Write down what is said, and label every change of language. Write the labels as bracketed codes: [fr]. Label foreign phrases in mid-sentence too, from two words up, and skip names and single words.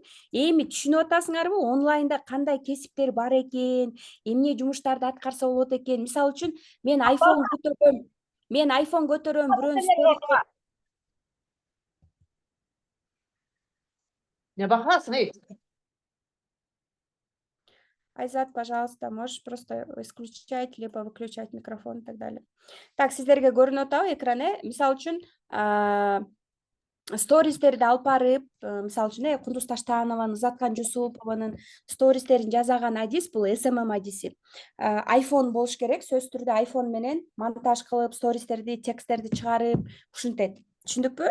[ky] Эми түшүнүп атасыңарбы, онлайнда кандай кесиптер бар экен, эмне жумуштарды аткарса болот экен. Мисалы үчүн мен iPhone көтөрөм, бирөөнүн Не бахасың, Айзат, [ru] пожалуйста, можешь просто исключать, либо выключать микрофон и так далее. Так, [ky] сиздерге көрүнүп атабы экран? Мисалы үчүн стористерди алып барып, мисалы үчүн Кундуз Таштанованын, Ызаткан Жусупованын стористерин жасаган адис бул SMM адиси. iPhone болуш керек, сөзсүз түрдө iPhone менен монтаж кылып, стористерди, тексттерди чыгарып, ушинтет. Түшүндүкпү?